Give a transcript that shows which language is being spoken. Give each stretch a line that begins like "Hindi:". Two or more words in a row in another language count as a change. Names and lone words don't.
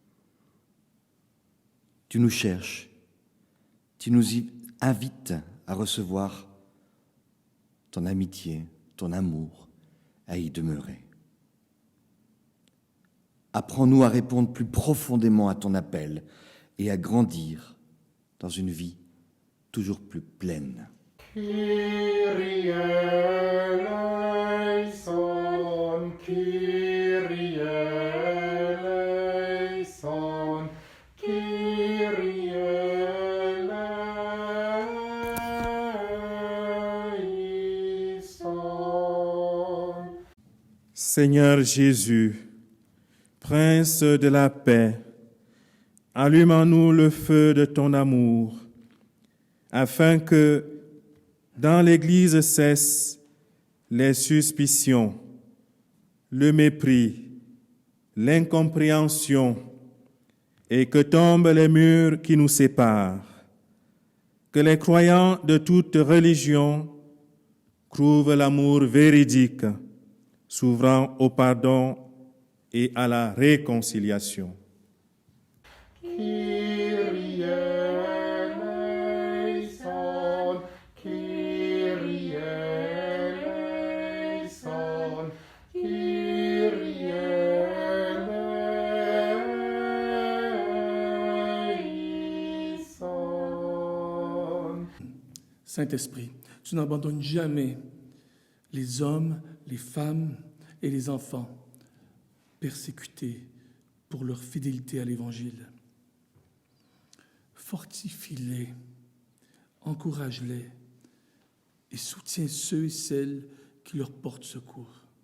French: Tu nous cherches, tu nous invites à recevoir ton amitié, ton amour, à y demeurer. Apprends-nous à répondre plus profondément à ton appel et à grandir dans une vie toujours plus pleine.
Greek: Kyrie eleison, Kyrie eleison, Kyrie eleison.
French: Seigneur Jésus, Prince de la paix, allume en nous le feu de ton amour, afin que, dans l'Église cessent les suspicions, le mépris, l'incompréhension, et que tombent les murs qui nous séparent. Que les croyants de toute religion trouvent l'amour véridique, s'ouvrant au pardon et à la réconciliation.
Greek: Kyrie eleison, Kyrie eleison, Kyrie eleison.
French: Saint-Esprit, tu n'abandonnes jamais les hommes, les femmes et les enfants persécutés pour leur fidélité à l'Évangile. Fortifie-les, encourage-les et soutiens ceux et celles qui leur portent secours.